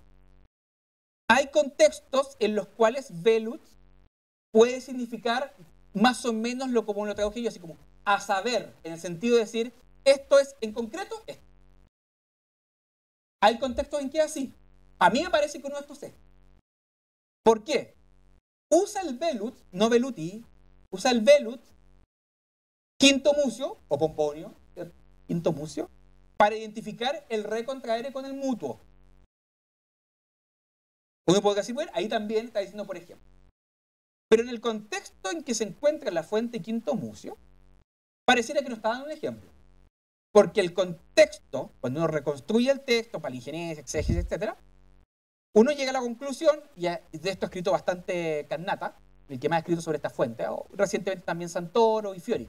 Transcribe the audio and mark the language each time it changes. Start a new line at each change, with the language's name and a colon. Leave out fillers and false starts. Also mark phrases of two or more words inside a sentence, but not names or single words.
Spanish: Hay contextos en los cuales velut puede significar más o menos lo como lo traduje yo, así como a saber, en el sentido de decir, esto es en concreto esto. Hay contextos en que es así. A mí me parece que uno de estos es. ¿Por qué? Usa el velut, no veluti, usa el velut, quinto mucio, o pomponio, quinto mucio, para identificar el recontraere con el mutuo. Uno puede decir, bueno, ahí también está diciendo por ejemplo. Pero en el contexto en que se encuentra la fuente quinto mucio, pareciera que nos está dando un ejemplo. Porque el contexto, cuando uno reconstruye el texto, palingenesis, exégesis, etc., uno llega a la conclusión, y de esto ha escrito bastante Carnata, el que más ha escrito sobre esta fuente, o recientemente también Santoro y Fiori.